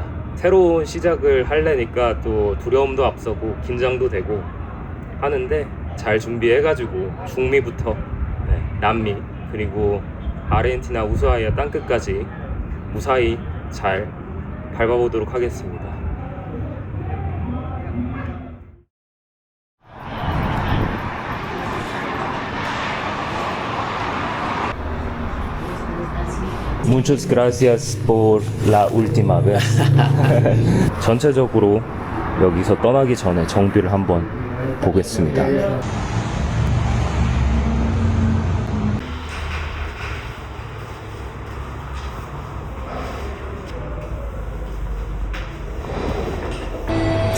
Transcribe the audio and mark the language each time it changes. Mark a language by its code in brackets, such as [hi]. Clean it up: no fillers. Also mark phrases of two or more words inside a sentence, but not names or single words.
[ko] 새로운 시작을 하려니까 또 두려움도 앞서고 긴장도 되고 하는데 잘 준비해가지고 중미부터 남미 그리고 아르헨티나 우수아이아 땅끝까지 무사히 잘 밟아보도록 하겠습니다. [es] Muchas gracias por la última vez. [ko] 전체적으로 여기서 떠나기 전에 정비를 한번 보겠습니다. [es] ¿Sí?